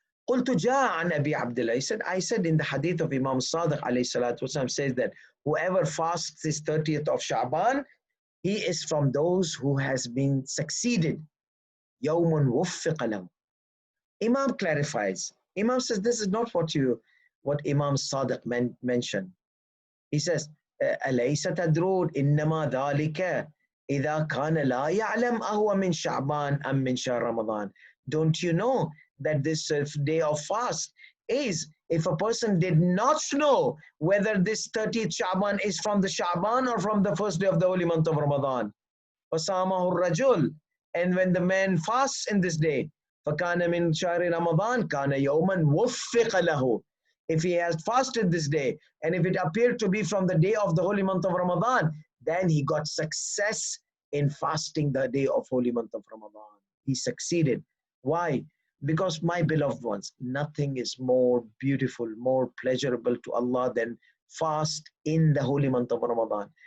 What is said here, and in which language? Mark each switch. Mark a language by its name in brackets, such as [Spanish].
[Arabic] قُلْتُ جَاءَ عَنْ أَبِي عَبْدِ اللَّهِ, [English] he said, I said in the hadith of Imam Sadiq alayhi salatu wasalam, says that whoever fasts this 30th of Sha'ban, he is from those who has been succeeded. [Arabic] يَوْمٌ وُفِّقَ لَهُ. [English] Imam clarifies. Imam says, this is not what Imam Sadiq mentioned. He says, [Arabic] أليس تدرون إنما ذلك إذا كان لا يعلم أهو من شعبان أم من شهر رمضان. [English] Don't you know that this day of fast is if a person did not know whether this 30th Sha'ban is from the Sha'ban or from the first day of the holy month of Ramadan. [Arabic] فَصَامَهُ الرَّجُلُ, [English] and when the man fasts in this day, [Arabic] فَكَانَ مِنْ شَهْرِ رَمَضَانَ كَانَ يَوْمًا وُفِّقَ لَهُ. [English] If he has fasted this day, and if it appeared to be from the day of the holy month of Ramadan, then he got success in fasting the day of holy month of Ramadan. He succeeded. Why? Because, my beloved ones, nothing is more beautiful, more pleasurable to Allah than fast in the holy month of Ramadan.